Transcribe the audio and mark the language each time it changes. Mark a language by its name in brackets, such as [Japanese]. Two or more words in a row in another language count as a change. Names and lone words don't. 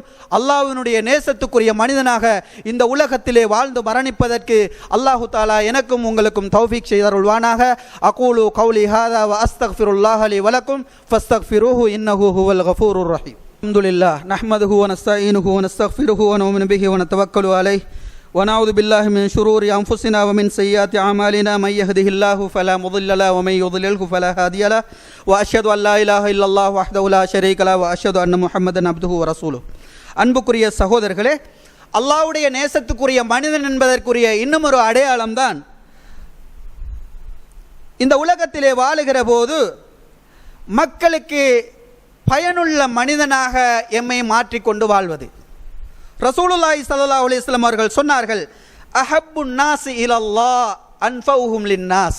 [Tamil] அல்லாஹ்வினுடைய நேசத்துக்குரிய மனிதனாக இந்த உலகத்திலே வாழ்ந்து மரணிப்பதற்கு [Arabic] الله تعالى [Tamil] எனக்கும் உங்களுக்கும் தௌஃபீக் செய்தருள்வானாக. [Arabic] أقول قولي هذا وأستغفر الله لي ولكم فاستغفروه إنه هو الغفور الرحيم. الحمد لله نحمده ونستعينه ونستغفره ونؤمن به ونتوكل عليه ونعوذ بالله من شرور أنفسنا ومن سيئات أعمالنا من يهده الله فلا مضل له ومن يضلله فلا هادي له وأشهد أن لا إله إلا الله وحده لا شريك له وأشهد أن محمدا عبده ورسوله. [Tamil] அன்புக்குரிய சகோதரர்களே, அல்லாஹ்வுடைய நேசத்துக்குரிய மனிதன் என்பதற்குரிய இன்னும் ஒரு அடையாளம்தான் இந்த உலகத்திலே வாழுகிற போது மக்களுக்கு பயனுள்ள மனிதனாக எம்மை மாற்றிக்கொண்டு வாழ்வது. ரசூலுல்லாஹி [Arabic] صلى الله عليه وسلم [Tamil] அவர்கள் சொன்னார்கள், [Arabic] أحب الناس إلى الله أنفعهم للناس.